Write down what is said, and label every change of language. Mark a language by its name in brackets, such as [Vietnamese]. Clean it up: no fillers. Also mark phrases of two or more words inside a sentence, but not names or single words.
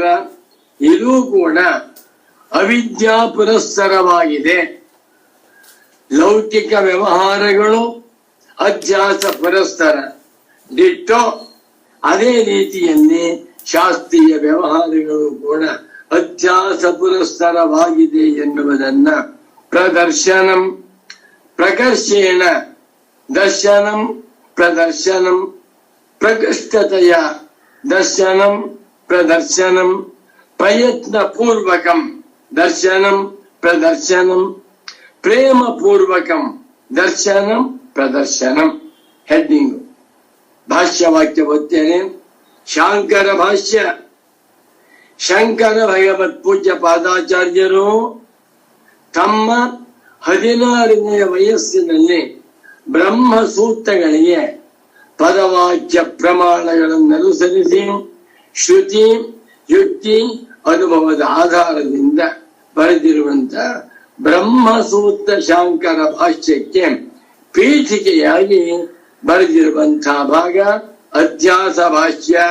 [Kannada] ಇದೂ ಕೂಡ ಅವಿದ್ಯಾ ಪುರಸ್ಸರವಾಗಿದೆ. ಲೌಕಿಕ ವ್ಯವಹಾರಗಳು ಅಧ್ಯಾಸ ಪುರಸ್ಸರ ದಿಟ್ಟೋ, ಅದೇ ರೀತಿಯಲ್ಲಿ ಶಾಸ್ತ್ರೀಯ ವ್ಯವಹಾರಗಳು ಕೂಡ ಅಧ್ಯಾಸ ಪುರಸ್ಸರವಾಗಿದೆ ಎನ್ನುವುದನ್ನ [Sanskrit] ಪ್ರದರ್ಶನಂ ಪ್ರಕರ್ಷೇಣ ದರ್ಶನಂ ಪ್ರದರ್ಶನಂ ಪ್ರಕೃಷ್ಟತೆಯ ದರ್ಶನಂ ಪ್ರದರ್ಶನಂ ಪ್ರಯತ್ನ ಪೂರ್ವಕಂ ದರ್ಶನಂ ಪ್ರದರ್ಶನಂ ಪ್ರೇಮ ಪೂರ್ವಕಂ ದರ್ಶನಂ ಪ್ರದರ್ಶನಂ. [Kannada] ಹೆಡ್ಡಿಂಗ್ ಭಾಷ್ಯವಾಕ್ಯ ಓದ್ತೇನೆ. ಶಾಂಕರ ಭಾಷ್ಯ. ಶಂಕರ ಭಗವತ್ ಪೂಜ್ಯ ಪಾದಾಚಾರ್ಯರು ತಮ್ಮ 16ನೇ ವಯಸ್ಸಿನಲ್ಲಿ ಬ್ರಹ್ಮ ಸೂತ್ರಗಳಿಗೆ ಪದವಾಕ್ಯ ಪ್ರಮಾಣಗಳನ್ನು ಅನುಸರಿಸಿ ಶ್ರುತಿ ಯುಕ್ತಿ ಅನುಭವದ ಆಧಾರದಿಂದ ಬರೆದಿರುವಂತಹ ಬ್ರಹ್ಮಸೂತ್ರ ಶಾಂಕರ ಭಾಷ್ಯಕ್ಕೆ ಪೀಠಿಕೆಯಾಗಿ ಬರೆದಿರುವಂತಹ ಭಾಗ ಅಧ್ಯಾಸ ಭಾಷ್ಯ.